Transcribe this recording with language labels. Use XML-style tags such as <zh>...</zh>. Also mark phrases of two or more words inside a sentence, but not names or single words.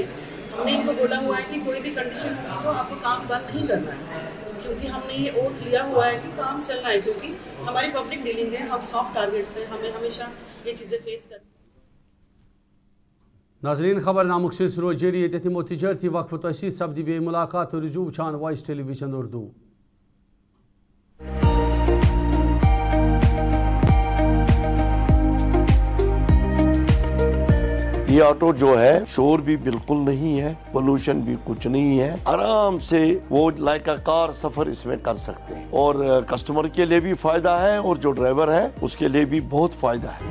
<ur>ہم نے ان کو بولا ہوا ہے کہ کوئی بھی کنڈیشن ہوگی تو آپ کو کام بند نہیں کرنا ہے, کیونکہ ہم نے یہ اوتھ لیا ہوا ہے کہ کام چلنا ہے, کیونکہ ہماری پبلک ڈیلنگ ہے, ہم سافٹ ٹارگیٹس ہیں, ہمیں ہمیشہ یہ چیزیں فیس کرنی.</ur> <ks>ناظرین خبر نامک سلسلہ روز جاری ییٚتٮ۪تھ یِمو تجارتی وقفہ تۄہہِ سۭتۍ سپدِ بیٚیہِ مُلاقات تُہۍ روٗزِو وٕچھان وایِس ٹیلی ویژن اردو.</ks> <ur>یہ آٹو جو ہے شور بھی بالکل نہیں ہے, پولوشن بھی کچھ نہیں ہے, آرام سے وہ لائک کار سفر اس میں کر سکتے ہیں اور کسٹمر کے لیے بھی فائدہ ہے اور جو ڈرائیور ہے اس کے لیے بھی بہت فائدہ ہے.</ur>